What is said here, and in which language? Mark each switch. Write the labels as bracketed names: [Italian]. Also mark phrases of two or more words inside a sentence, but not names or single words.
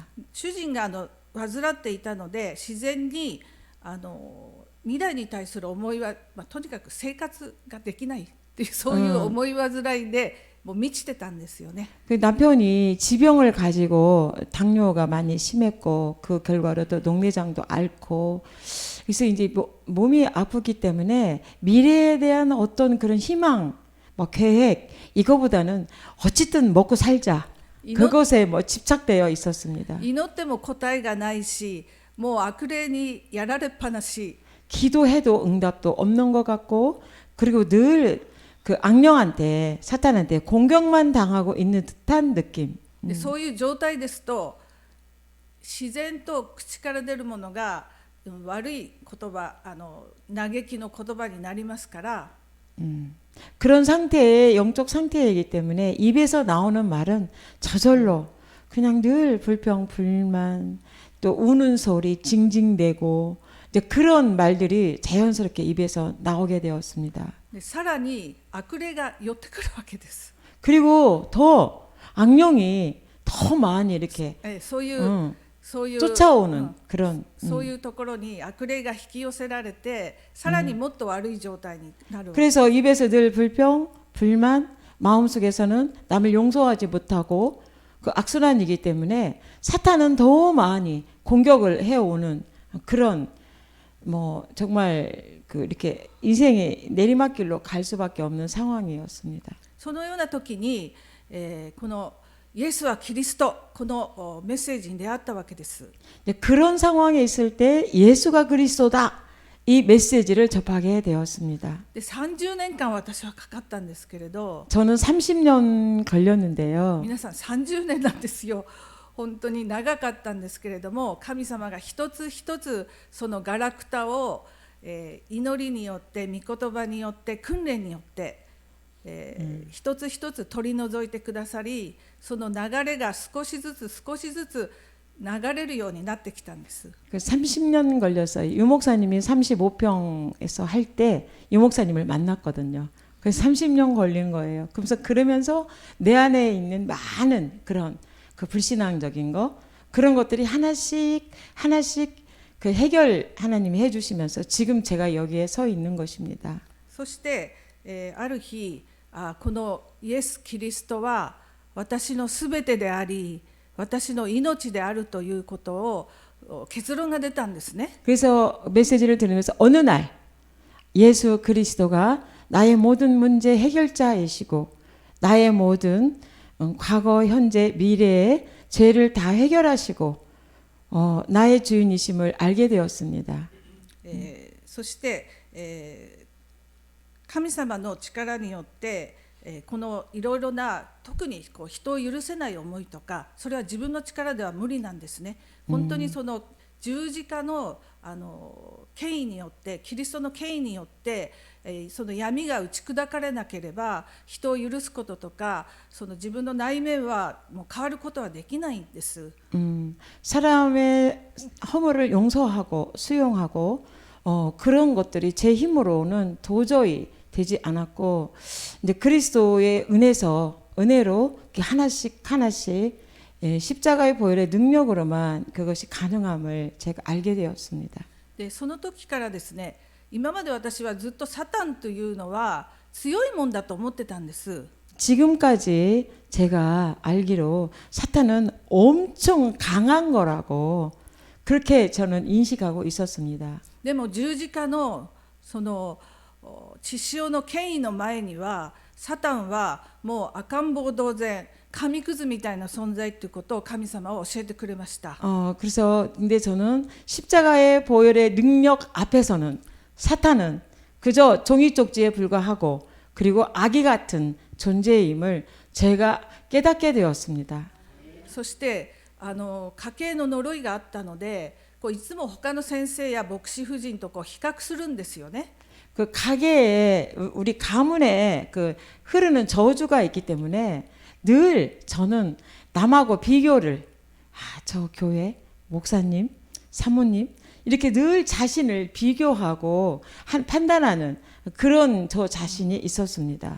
[Japanese] 主人が患っていたので自然に未来に対する思いは、とにかく生活ができないっていうそういう思い煩いでもう満ちてたんですよね。 [Korean] 그 남편이 지병을 가지고 당뇨가 많이 심했고 그 결과로 또 녹내장도 앓고 그래서 이제 몸이 아프기 때문에 미래에 대한 어떤 그런 희망, 계획 이거보다는 어쨌든 먹고 살자 그것에 집착되어 있었습니다. [Japanese] 祈っても答えがないし、もう悪霊にやられっぱなし。 [Korean] 기도해도 응답도 없는 것 같고 그리고 늘 그 악령한테 사탄한테 공격만 당하고 있는 듯한 느낌. [Japanese] でそういう状態ですと自然と口から出るものが悪い言葉嘆きの言葉になりますから [Korean] 그런 상태의 영적 상태이기 때문에 입에서 나오는 말은 저절로 그냥 늘 불평 불만 또 우는 소리 징징대고 이제 그런 말들이 자연스럽게 입에서 나오게 되었습니다. [Japanese] でさらに悪霊が寄ってくるわけです。 [Korean] 그리고 더 악령이 더 많이 이렇게 [Japanese] そういう [Korean] 쫓아오는 그런 [Japanese] そういうところに悪霊が引き寄せられてさらにもっと悪い状態になるわけです。 [Korean] 그래서 입에서 늘 불평, 불만, 마음속에서는 남을 용서하지 못하고 그 악순환이기 때문에 사탄은 더 많이 공격을 해오는 그런 정말 그 이렇게 인생의 내리막길로 갈 수밖에 없는 상황이었습니다. [Japanese] そのような時に、このイエスはキリストこのメッセージに出会ったわけです。 [Korean] 그런 상황에 있을 때 예수가 그리스도다 이 메시지를 접하게 되었습니다. [Japanese] で30年間私はかかったんですけれど [Korean] 저는 30년 걸렸는데요. [Japanese] 皆さん30年なんですよ。本当に長かったんですけれども神様が一つ一つそのガラクタを、祈りによって御言葉によって訓練によって、一つ一つ取り除いてくださりその流れが少しずつ流れるようになってきたんです。 [Korean] 30년 걸렸어요. 유 목사님이 35평에서 할 때 유 목사님을 만났거든요. 그래서 30년 걸린 거예요. 그러면서 내 안에 있는 많은 그런 그 불신앙적인 거 그런 것들이 하나씩 그 해결 하나님이 해주시면서 지금 제가 여기에 서 있는 것입니다. [Japanese] そして、ある日このイエス・キリストは私のすべてであり私の命であるということを結論が出たんですね。 [Korean] 그래서 메시지를 들으면서 어느 날 예수 그리스도가 나의 모든 문제 해결자이시고 나의 모든 과거, 현재, 미래의 죄를 다 해결하시고 나의 주인이심을 알게 되었습니다. [Japanese] そして、神様の力によって、このいろいろな特に人を許せない思いとかそれは自分の力では無理なんですね。本当にその十字架の権威によってキリストの権威によってその闇が打ち砕かれなければ人を許すこととかその自分の内面はもう変わることはできないんです。 [Korean] 사람의 허물을 용서하고 수용하고 그런 것들이 제 힘으로는 도저히 되지 않았고 이제 그리스도의 은혜서 은혜로 이렇게 하나씩 하나씩 십자가의 보혈의 능력으로만 그것이 가능함을 제가 알게 되었습니다. [Japanese] でその時からですね、今まで私はずっとサタンというのは強いもんだと思ってたんです。 [Korean] 지금까지 제가 알기로 사탄은 엄청 강한 거라고 그렇게 저는 인식하고 있었습니다. [Japanese] でも十字架のその血潮の権威の前にはサタンはもう赤ん坊同然、紙くずみたいな存在ということを神様は教えてくれました。 [Korean] 그래서 근데 저는 십자가의 보혈의 능력 앞에서는 사탄은 그저 종이 쪽지에 불과하고 그리고 아기 같은 존재임을 제가 깨닫게 되었습니다. [Japanese] そして家系の呪いがあったので、こういつも他の先生や牧師夫人とこう比較するんですよね。 [Korean] 그 가게에 우리 가문에 그 흐르는 저주가 있기 때문에 늘 저는 남하고 비교를 저 교회 목사님, 사모님 이렇게 늘 자신을 비교하고 판단하는 그런 저 자신이 있었습니다.